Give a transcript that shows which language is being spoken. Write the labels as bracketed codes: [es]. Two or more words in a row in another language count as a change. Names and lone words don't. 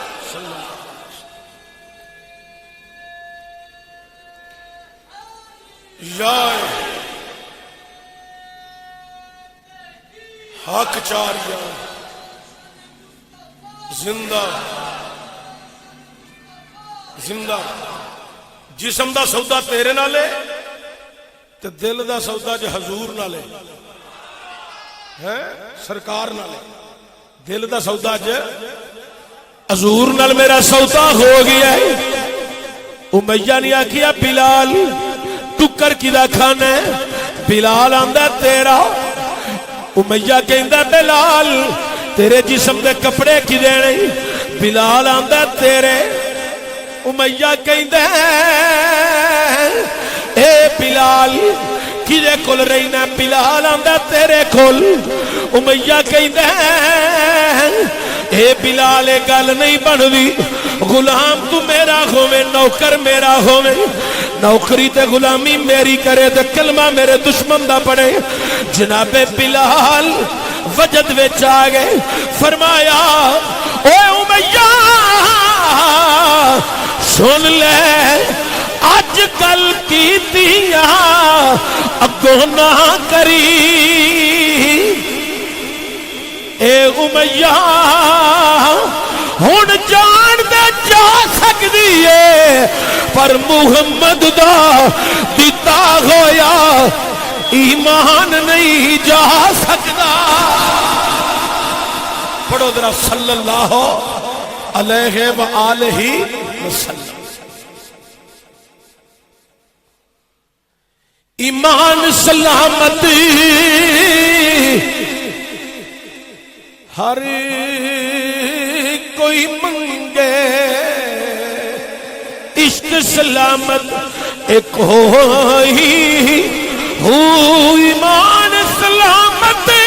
[pa] یا حق چاریا زندہ زندہ جسم دا سودا تیرے نالے تے دل دا سودا جو حضور نالے ہے سرکار نالے دل دا سودا جو حضور نال میرا سودا ہو گیا ہے امیہ نے آکھیا بلال ٹکر کدا کھانا ہے بلال آندا تیرا امیہ کہندا بلال تیرے جسم دے کپڑے کی دینے بلال آندا تیرے امیہ کہندا اے بلال کدے کول رہنا بلال آندا تیرے کول امیہ کہندا اے بلال اے گل نہیں بندی غلام تو میرا ہوے نوکر میرا ہوے نوکری تے غلامی میری کرے تے کلمہ میرے دشمن دا پڑے جناب بلال وجد وچ آ گئے فرمایا اے امیہ سن لے اج کل کیتیاں اگوں نہ کری اے امیہ ہن جان دے جا سکدی ہے پر محمد دا دتا ہویا ایمان نہیں جا سکدا پڑھو ذرا [ar] صلی اللہ علیہ وآلہ وسلم [pa] ایمان سلامت ہر کوئی منگے عشق سلامت ایک ہوئی ہو ایمان سلامت